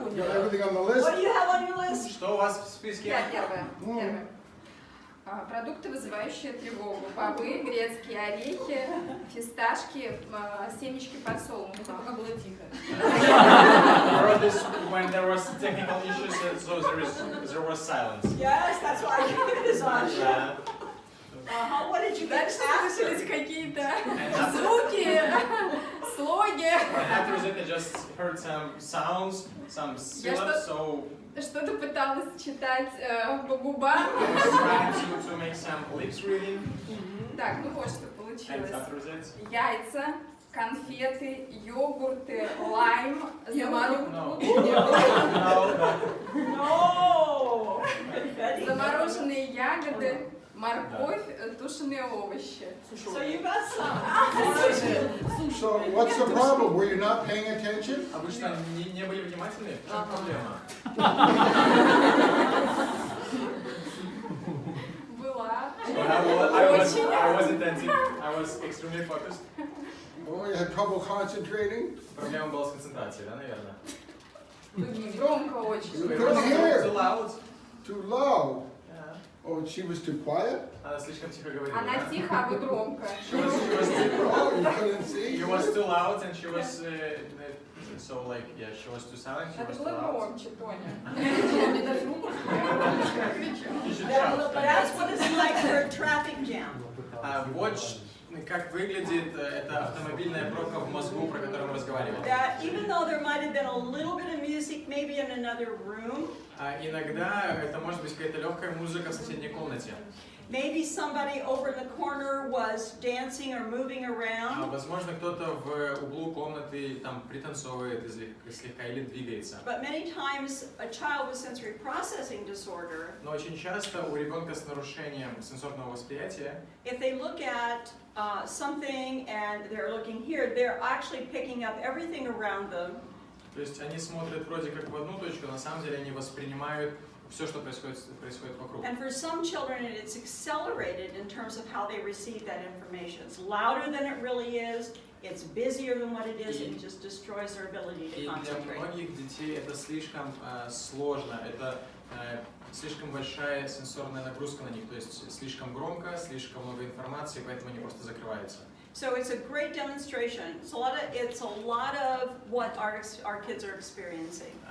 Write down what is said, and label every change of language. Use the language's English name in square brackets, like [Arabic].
[English] You got everything on the list? What do you have on your list? [Russian] Что у вас в списке? Я первая. Продукты, вызывающие тревогу. Бобы, грецкие орехи, фисташки, семечки подсолнуха. Пока было тихо. [English] I wrote this when there was technical issues, so there was silence. Yes, that's why it is on. [Russian] Да. [English] What did you get [Russian] Дальше слышались [English] after? [Russian] какие-то звуки, слоги. [English] After that, I just heard some sounds, some syllables, so [Russian] Что-то пыталась читать по губам. [English] I was trying to make some lips reading. [Russian] Так, ну вот что [English] And [Russian] получилось. [English] after that, [Russian] Яйца, конфеты, йогурты, лайм, [English] No. No. No! [Russian] замороженные ягоды, морковь, тушеные овощи. [English] So you got some. So what's the problem? Were you not paying attention? [Russian] А вы что, не были внимательны? В чем проблема? Была. [English] I was attentive. I was extremely focused. Oh, you had trouble concentrating? [Russian] Проблема была с концентрацией, да, наверное? Громко очень. [English] You couldn't hear. Too loud. Too loud. Yeah. Oh, she was too quiet? [Russian] Она слишком тихо говорила. Она да? тихо, а вы громко. [English] Oh, you couldn't see? She was too loud and she was so like yeah, she was too silent. She [Russian] Надо [English] was too [Russian] было [English] loud. [Russian] громче, Тоня. [English] You should shout. That's what it's like for a traffic jam. [Russian] Вот как выглядит эта автомобильная пробка в мозгу, про которую мы разговаривали. [English] That even though there might have been a little bit of music maybe in another room, [Russian] Иногда это может быть какая-то легкая музыка в соседней комнате. [English] maybe somebody over in the corner was dancing or moving around, [Russian] Возможно, кто-то в углу комнаты там пританцовывает слегка или двигается. [English] but many times a child with sensory processing disorder, [Russian] Но очень часто у ребенка с нарушением сенсорного восприятия, [English] if they look at something and they're looking here, they're actually picking up everything around them. [Russian] то есть они смотрят вроде как в одну точку, на самом деле они воспринимают все, что происходит вокруг. [English] And for some children, it's accelerated in terms of how they receive that information. It's louder than it really is. It's busier than what it is. It just destroys their ability to [Russian] И для [English] concentrate. [Russian] многих детей это слишком сложно, это слишком большая сенсорная нагрузка на них, то есть слишком громко, слишком много информации, поэтому они просто закрываются. [English] So it's a great demonstration. It's a lot of what our kids are experiencing.